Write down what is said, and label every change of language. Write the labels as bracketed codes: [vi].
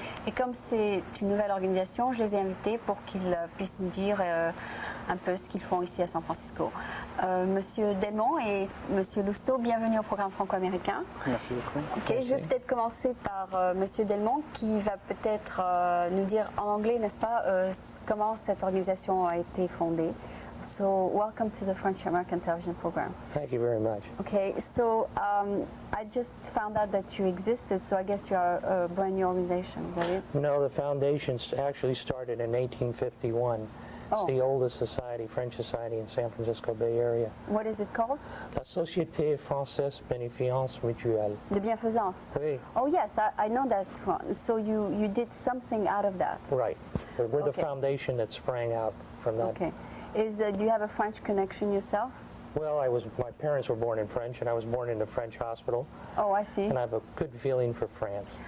[fr] Et comme c'est une nouvelle organisation, je les ai invités pour qu'ils puissent nous dire un peu ce qu'ils font ici à San Francisco. Monsieur Delmont et Monsieur Lousteau, bienvenue au programme franco-américain. Merci beaucoup. Ok, Merci. je vais peut-être commencer par Monsieur Delmont qui va peut-être nous dire en anglais, n'est-ce pas, comment cette organisation a été fondée. [en] So, welcome to the French American television program. Thank you very much. Okay, so I just found out that you existed, so I guess you are a brand new organization, is that it? No, the foundation actually started in 1851. Oh. It's the oldest society, French society in San Francisco Bay Area. What is it called? [fr] La Société Française Bénéfiance Mutuelle. De bienfaisance. Oui. [en] Oh yes, I know that one. So you did something out of that. Right. We're the Okay. foundation that sprang out from that. Okay. Do you have a French connection yourself? Well, my parents were born in French, and I was born in a French hospital, Oh, I see. and I have a good feeling for France.